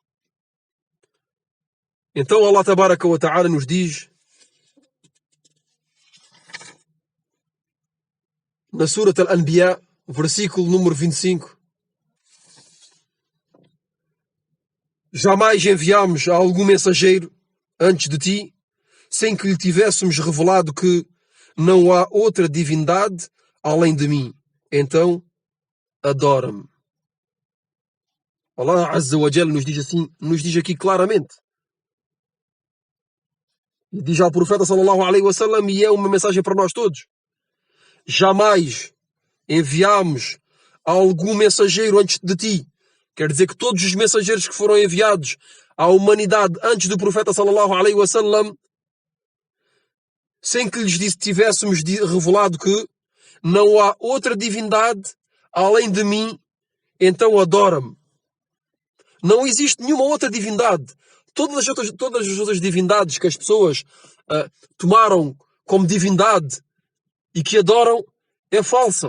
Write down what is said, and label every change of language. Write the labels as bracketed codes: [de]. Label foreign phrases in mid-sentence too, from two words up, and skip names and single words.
[pt] Então Allah [ar] تبارك وتعالى [pt] nos diz na Surat Al-Anbiya, versículo número 25: jamais enviámos a algum mensageiro antes de ti, sem que lhe tivéssemos revelado que não há outra divindade além de mim. Então, adora-me. Allah [ar] عز وجل [pt] nos diz assim, nos diz aqui claramente. E diz ao profeta [ar] صلى الله عليه وسلم, [pt] e é uma mensagem para nós todos: jamais enviámos a algum mensageiro antes de ti. Quer dizer que todos os mensageiros que foram enviados à humanidade antes do profeta [ar] صلى الله عليه وسلم, [pt] sem que lhes tivéssemos revelado que não há outra divindade além de mim, então adora-me. Não existe nenhuma outra divindade. Todas as outras divindades que as pessoas tomaram como divindade e que adoram é falsa.